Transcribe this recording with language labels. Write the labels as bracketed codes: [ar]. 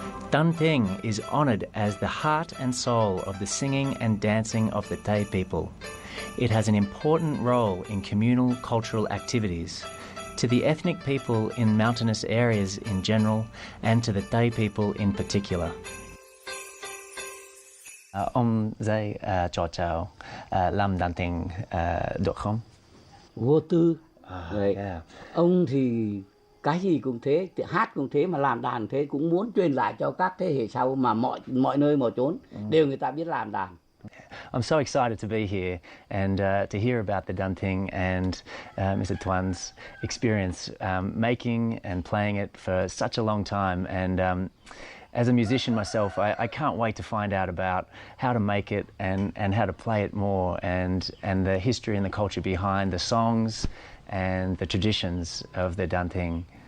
[en] Dun Ting is honoured as the heart and soul of the singing and dancing of the Tay people. It has an important role in communal cultural activities, to the ethnic people in mountainous areas in general and to the Tay people in particular. [vi] Ông dạy trò chào làm đàn tính được không? Vô tư. Ông thì cái gì cũng thế, hát cũng thế mà làm đàn thế, cũng muốn truyền lại cho các thế hệ sau mà mọi nơi mọi chốn đều người ta biết làm đàn. [en] I'm so excited to be here and to hear about the Dun Ting and Mr. Tuan's experience making and playing it for such a long time. And as a musician myself, I can't wait to find out about how to make it and how to play it more, and the history and the culture behind the songs and the traditions of the Dun Ting.